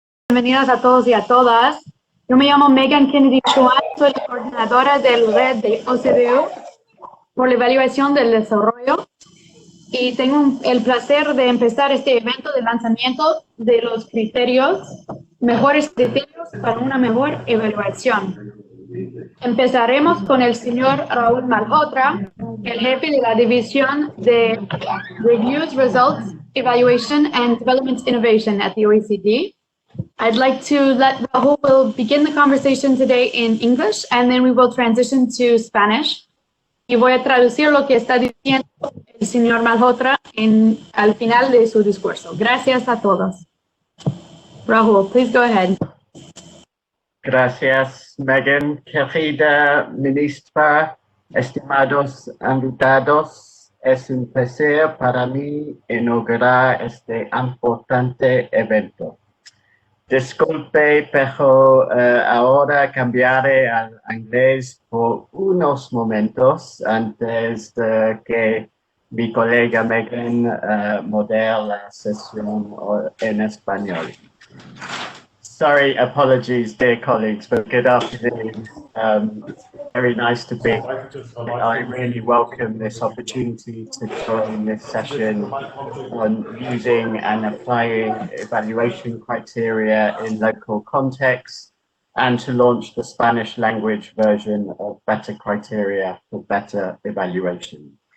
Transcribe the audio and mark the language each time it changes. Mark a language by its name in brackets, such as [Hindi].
[Spanish] bienvenidas a todos y a todas. Yo me llamo Megan Kennedy Chuan, soy la coordinadora del red de OCDE por la evaluación del desarrollo y tengo el placer de empezar este evento de lanzamiento de los mejores criterios para una mejor evaluación. Empezaremos con el señor Raúl Malhotra, el jefe de la división de [English] Reviews, Results, Evaluation and Development Innovation at the OECD. I'd like to let Rahul will begin the conversation today in English, and then we will transition to Spanish. [Spanish] Y voy a traducir lo que está diciendo el señor Malhotra al final de su discurso. Gracias a todos. [English] Rahul, please go ahead. [Spanish] Gracias, Megan. Querida ministra, estimados invitados, es un placer para mí inaugurar este importante evento. Disculpe, pero ahora cambiaré al inglés por unos momentos antes de que mi colega Megan modere la sesión en español. [English] Sorry, apologies, dear colleagues, but good afternoon. Very nice to be here. I really welcome this opportunity to join this session on using and applying evaluation criteria in local contexts and to launch the Spanish language version of Better Criteria for Better Evaluation.